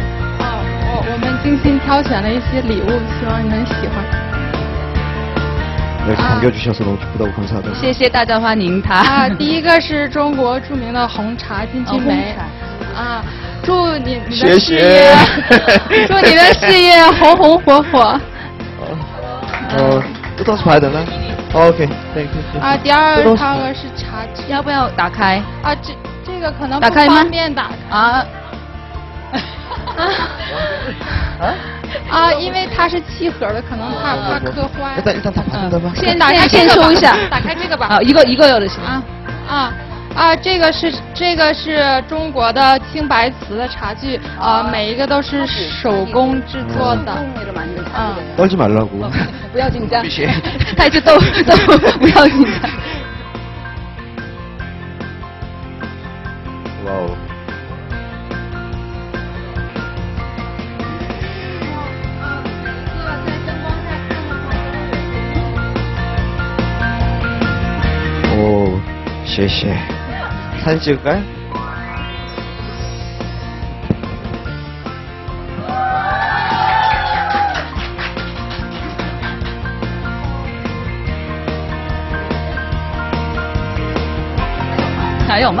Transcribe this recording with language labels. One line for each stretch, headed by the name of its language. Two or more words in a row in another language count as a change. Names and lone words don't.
Chinese: 精心挑选了一些礼物，希望你们喜欢。
Korean: 이렇게 반겨주셔서 너무 기쁘다고 감사하다고.
Chinese: 谢谢大家欢迎他。啊，第一个是中国著名的红茶金骏眉。啊，祝你的事业，祝你的事业红红火火。
Korean: 뜯어서 봐야 되나?
English: okay, thank you.
Chinese: 啊，第二个是茶具。要不要打开？啊，这个可能不打开吗方便打开。啊。啊，因为它是气盒的，可能怕磕坏。
Korean: 일단 다 받는다 봐.
Chinese: 先打开先收一下。打开这个吧。啊，一个有的行。这个是中国的青白瓷的茶具，每一个都是手工制作的。
Korean: 떨지 말라고.
Chinese: 不要紧张。太激动，不要紧张。 와우. 오, 谢谢.
Korean: 사진 찍을까요?
Chinese: 还有吗？